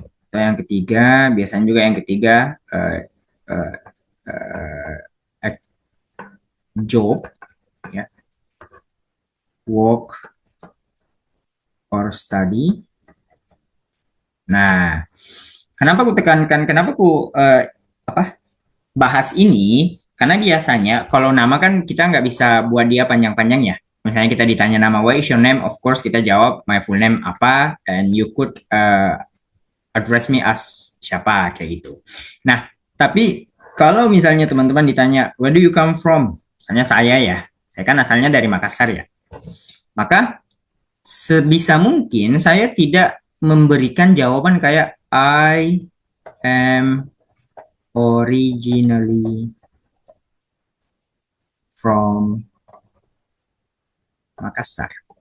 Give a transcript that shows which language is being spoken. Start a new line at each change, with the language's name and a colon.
Indonesian: Atau yang ketiga, biasanya juga yang ketiga uh, uh, job, ya,
English: work or study.
Indonesian: Nah, kenapa aku tekankan, kenapa aku bahas ini? Karena biasanya kalau nama kan kita nggak bisa buat dia panjang-panjang ya. Misalnya kita ditanya nama,
English: what is your name? Of course
Indonesian: kita jawab
English: my full name
Indonesian: apa,
English: and you could address me as
Indonesian: siapa kayak gitu. Nah, tapi kalau misalnya teman-teman ditanya,
English: where do you come from?
Indonesian: Misalnya saya ya, saya kan asalnya dari Makassar ya. Maka sebisa mungkin saya tidak memberikan jawaban kayak
English: I am originally from Makassar.